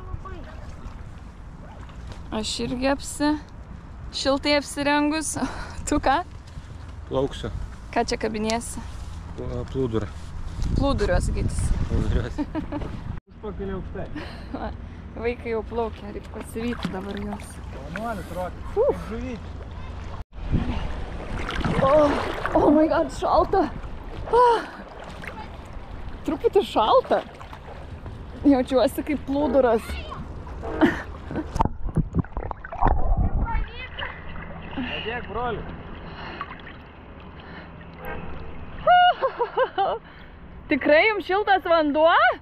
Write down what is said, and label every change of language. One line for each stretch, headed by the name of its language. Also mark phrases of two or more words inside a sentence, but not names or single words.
Lithuanian: Aš irgi šiltai apsirengus. Tu ką? Plauksiu. Ką čia kabinėsi? Plūdurą. Plūduriuos gytis. Plūduriuos. Užpakalį aukštai. Vaikai jau plaukia, reikia pasivyti dabar jos. Jaunuolis, Rokas, kaip žuvyti.
English: Oh my god,
Lithuanian: šalta. Truputį šalta. Jaučiuosi kaip plūduras. Padėk, broli. Tikrai jums šiltas vanduo?